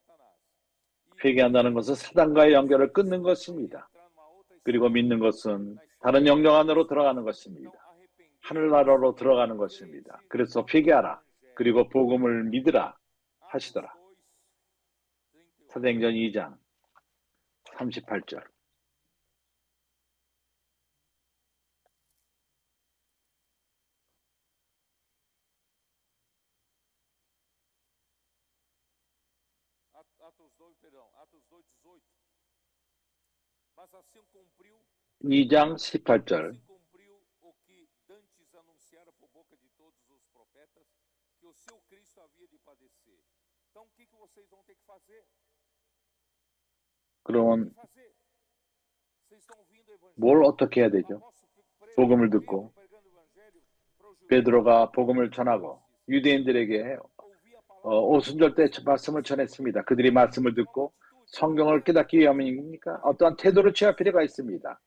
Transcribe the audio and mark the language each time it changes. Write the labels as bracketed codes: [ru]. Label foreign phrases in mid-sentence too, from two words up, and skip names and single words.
[ko] 회개한다는 것은 사단과의 연결을 끊는 것입니다. 그리고 믿는 것은 다른 영역 안으로 들어가는 것입니다. 하늘나라로 들어가는 것입니다. 그래서 회개하라. 그리고 복음을 믿으라 하시더라. 사도행전 2장 38절. [pt] Mas assim cumpriu [ko] 2장 18절. [pt] o que dantes anunciara por boca de todos os profetas, que o seu Cristo havia de padecer. Então, o que vocês vão ter que fazer? [ko] 그러면 뭘 어떻게 해야 되죠? 복음을 듣고 베드로가 복음을 전하고 유대인들에게 오순절 때 말씀을 전했습니다. 그들이 말씀을 듣고 성경을 깨닫기 위함이니까 어떠한 태도를 취할 필요가 있습니다.